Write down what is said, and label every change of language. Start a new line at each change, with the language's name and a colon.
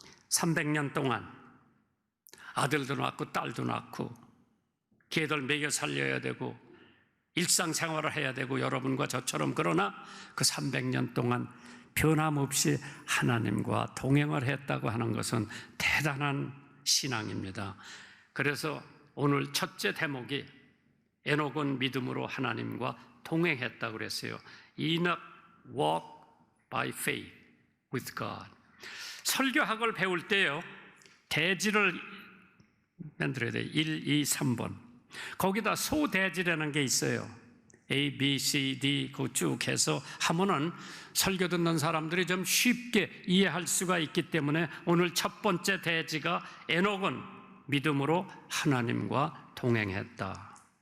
Korean: 300년 동안 아들도 낳고 딸도 낳고 걔들 먹여 살려야 되고 일상생활을 해야 되고 여러분과 저처럼, 그러나 그 300년 동안 변함없이 하나님과 동행을 했다고 하는 것은 대단한 신앙입니다. 그래서 오늘 첫째 대목이 에녹은 믿음으로 하나님과 동행했다고 그랬어요.
English: Enoch walked by faith with God.
Korean: 설교학을 배울 때요, 대지를 만들어야 돼요. 1, 2, 3번. 거기다 소대지라는 게 있어요. A, B, C, D 그 쭉 해서 하면은 설교 듣는 사람들이 좀 쉽게 이해할 수가 있기 때문에 오늘 첫 번째 대지가 에녹은 믿음으로 하나님과 동행했다.